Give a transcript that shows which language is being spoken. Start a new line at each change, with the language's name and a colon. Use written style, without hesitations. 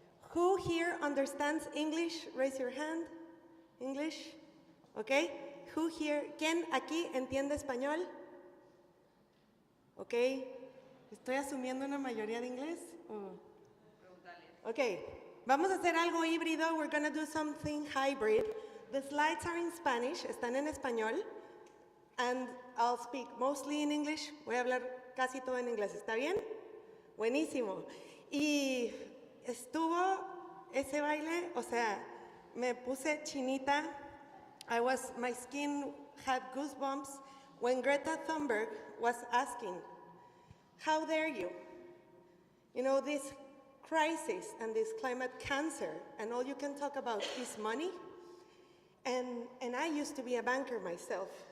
English: Who here understands English? Raise your hand. English? Okay. Who here?
Spanish: ¿Quién aquí entiende español? Okay. ¿Estoy asumiendo una mayoría de inglés? Okay. Vamos a hacer algo híbrido.
English: We're going to do something hybrid. The slides are in Spanish.
Spanish: Están en español.
English: And I'll speak mostly in English.
Spanish: Voy a hablar casi todo en inglés. ¿Está bien? Buenísimo. Y estuvo ese baile, o sea, me puse chinita.
English: My skin had goosebumps when Greta Thunberg was asking, how dare you? You know, this crisis and this climate cancer, and all you can talk about is money. And I used to be a banker myself.